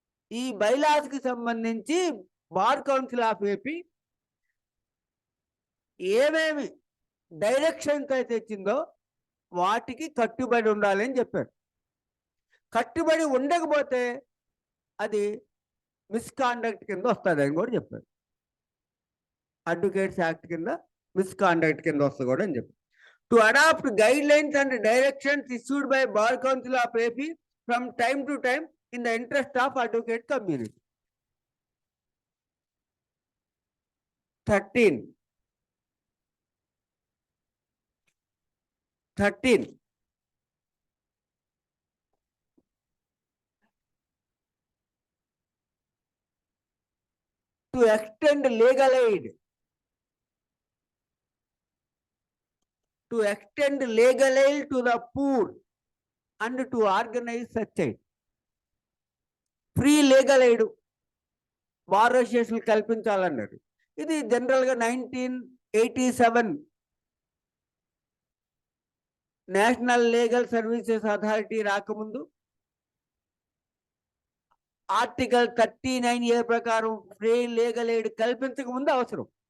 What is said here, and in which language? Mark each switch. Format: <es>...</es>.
<te>ఈ బైలాస్ కి సంబంధించి బార్ కౌన్సిల్ ఆఫ్ ఏపీ ఏమేమి డైరెక్షన్స్ అయితే ఇచ్చిందో వాటికి కట్టుబడి ఉండాలి అని చెప్పారు. కట్టుబడి ఉండకపోతే అది మిస్కాండక్ట్ కింద వస్తుంది అని కూడా చెప్పారు. అడ్వకేట్స్ యాక్ట్ కింద మిస్కాండక్ట్ కింద వస్తుంది కూడా అని చెప్పారు.</te> <en>To adopt guidelines and directions issued by Bar Council of AP from time to time in the interest of advocate community. 13 to extend legal aid. To extend legal aid to the poor and to organize such aid.</en> <te>Free legal aid bar association కల్పించాలన్నారు. ఇది జనరల్గా 1987 national legal services authority రాకముందు article 39A ప్రకారం free legal aid కల్పించక ముందు అవసరం.</te>